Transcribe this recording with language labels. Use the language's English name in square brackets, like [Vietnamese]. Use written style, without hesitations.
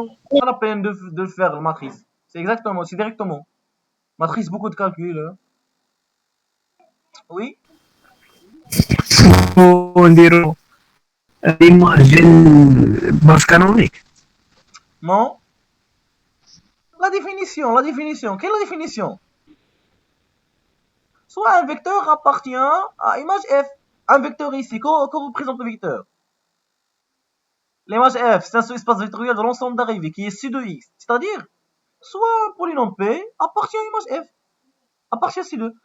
[French] Pas la peine de faire la matrice. C'est exactement, c'est directement. Matrice, beaucoup de calculs. Hein. Oui. [Arabic] ونديرو ليماج ديال باس كانونيك. [French] Non. La définition. Quelle est la définition? Soit un vecteur appartient à image f. Un vecteur ici, que représente le vecteur? L'image f, c'est un sous-espace vectoriel de l'ensemble d'arrivée qui est C de x. C'est-à-dire, soit un polynôme P appartient à image f. Appartient à C2.